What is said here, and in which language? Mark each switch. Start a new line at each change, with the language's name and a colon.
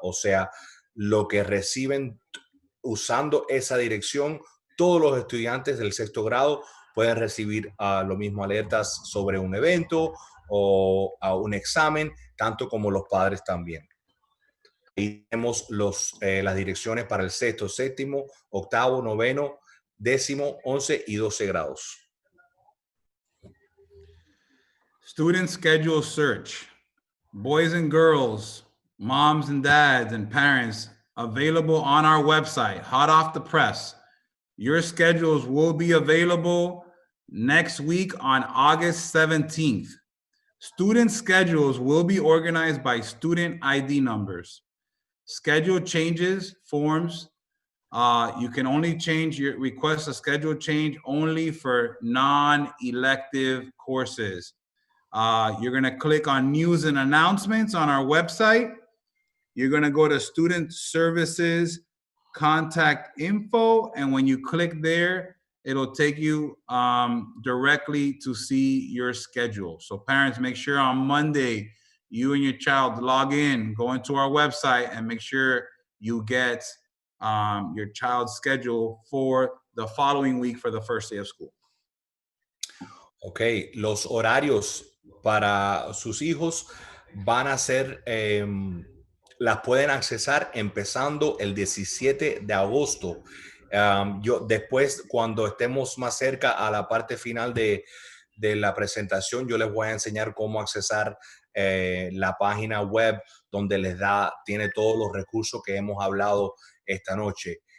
Spanish: O sea, lo que reciben usando esa dirección, todos los estudiantes del sexto grado pueden recibir lo mismo alertas sobre un evento o a un examen, tanto como los padres también. Ahí tenemos las direcciones para el sexto, séptimo, octavo, noveno, décimo, 11 y 12 grados.
English: Student schedule search. Boys and girls, moms and dads and parents, available on our website, hot off the press. Your schedules will be available next week on August 17th. Student schedules will be organized by student ID numbers. Schedule changes, forms, you can only request a schedule change only for non-elective courses. You're gonna click on news and announcements on our website. You're gonna go to student services, contact info, and when you click there, it'll take you directly to see your schedule. So parents, make sure on Monday, you and your child log in, go into our website and make sure you get your child's schedule for the following week for the first day of school.
Spanish: Ok, los horarios para sus hijos van a ser, las pueden accesar empezando el 17 de agosto. Yo después, cuando estemos más cerca a la parte final de la presentación, yo les voy a enseñar cómo accesar la página web donde tiene todos los recursos que hemos hablado esta noche.